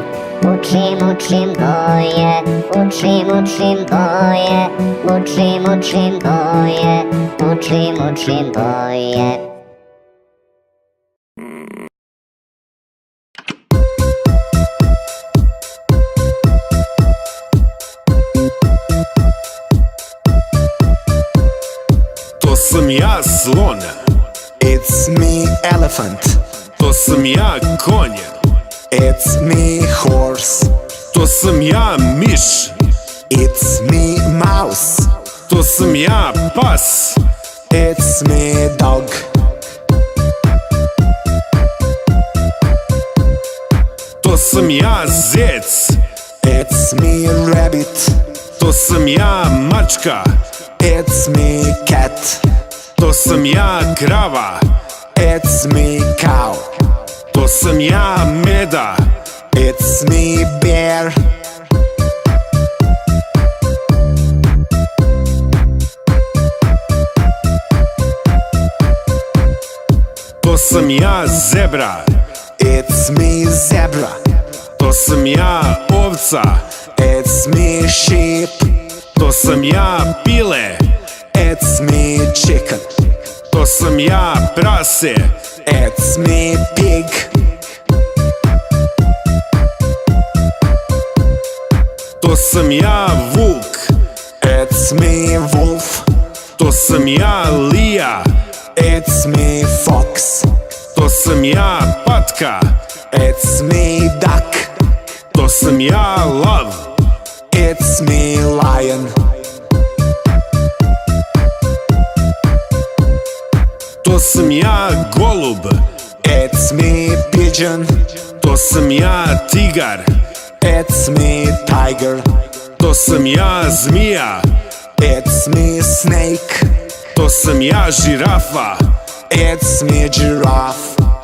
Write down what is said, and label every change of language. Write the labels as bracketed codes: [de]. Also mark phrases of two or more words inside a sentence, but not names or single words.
[hr] Učim, učim boje, učim, učim boje, učim, učim boje, učim, učim boje. To sam ja slon, [en] It's me, elephant. [hr] to sam ja konj, [en] It's me, horse. [hr] to sam ja miš, [en] It's me, mouse. [hr] to sam ja pas, [en] It's me, dog. [hr] to sam ja zec, [en] It's me, rabbit. [hr] to sam ja mačka, [en] It's me, cat. [hr] to sam ja krava, [en] It's me, cow. [hr] to sam ja meda, [en] It's me, bear. [hr] to sam ja zebra, [en] It's me, zebra. [hr] to sam ja ovca, [en] It's me, sheep. [hr] to sam ja pile, [en] It's me, chicken. [hr] to sam ja prase, [en] It's me, pig. [hr] to sam ja vuk, [en] It's me, wolf. [hr] to sam ja lija, [en] It's me, fox. [hr] to sam ja patka, [en] It's me, duck. [hr] to sam ja lav, [en] It's me, lion. [hr] to sam ja golub, [en] It's me, pigeon. [hr] to sam ja tigar, [en] It's me, tiger. [hr] to sam ja zmija, [en] It's me, snake. [hr] to sam ja žirafa, [en] It's me, giraffe.